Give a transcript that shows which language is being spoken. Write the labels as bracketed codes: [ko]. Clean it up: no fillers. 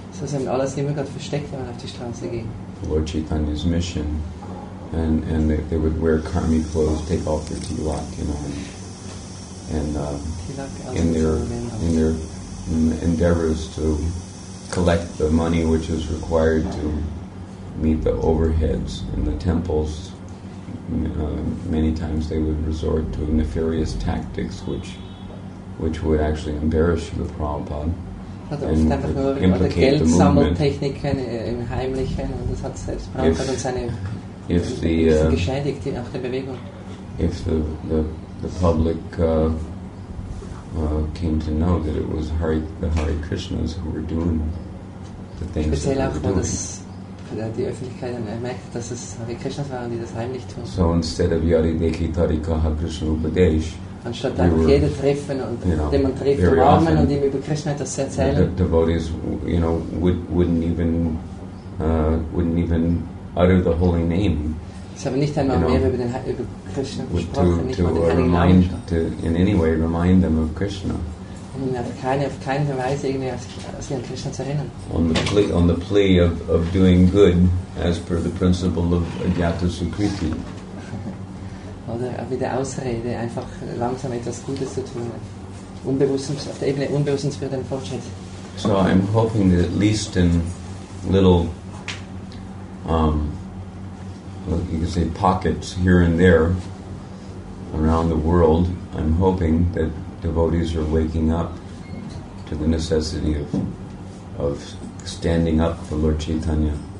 [de] So sie haben alles immer gerade versteckt, wenn man auf die Straße ging. [en] Lord Chaitanya's mission, and they would wear karmi clothes, take off their tilak, and in their endeavors to collect the money which is required to meet the overheads in the temples. Many times they would resort to nefarious tactics which would actually embarrass the Prabhupada and implicate the movement. [de] Geldsammeltechniken im Heimlichen und das hat selbst Prabhupada und seine geschädigt, auch der Bewegung. [en] If the public came to know that it was the Hare Krishnas who were doing the things that they were doing. [de] Die Öffentlichkeit merkt, dass es Hare Krishnas waren, die das heimlich tun. [en] So instead of [sa] Yadideki Tarikaha Krishna Upadesh, [de] anstatt einfach jeder treffen und den man trifft, umarmen und ihm über Krishna etwas zu erzählen. [en] The devotees, wouldn't even utter the holy name. [de] Sie haben nicht einmal mehr über Krishna gesprochen, nicht mal den heiligen Namen. [en] To in any way remind them of Krishna. [de] Um ihn auf keine Weise irgendwie sich an Krishna zu erinnern. [en] On the plea of doing good as per the principle of Ajata Sukriti. [de] Oder mit der Ausrede, einfach langsam etwas Gutes zu tun. Auf der Ebene Unbewusstens für den Fortschritt. [en] So I'm hoping that at least in little, you could say pockets here and there around the world, I'm hoping that devotees are waking up to the necessity of standing up for Lord Chaitanya,